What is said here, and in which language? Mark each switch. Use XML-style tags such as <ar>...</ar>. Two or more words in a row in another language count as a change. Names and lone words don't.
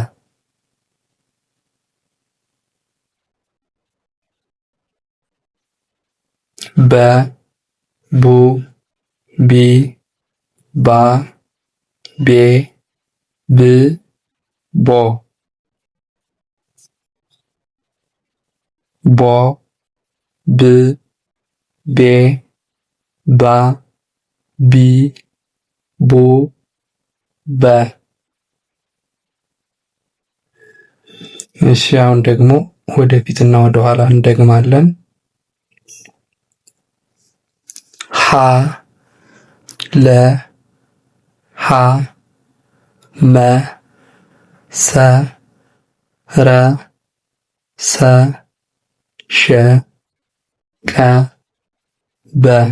<am>በ ቡ ቢ ባ ቤ ብ ቦ ቦ ብ ቤ ባ ቢ ቡ በ። እሺ አሁን ደግሞ ወደፊትና ወደ ኋላ እንደግማለን። ሀ ለ ሀ መ ሰ ረ ሰ ሸ ቀ በ</am>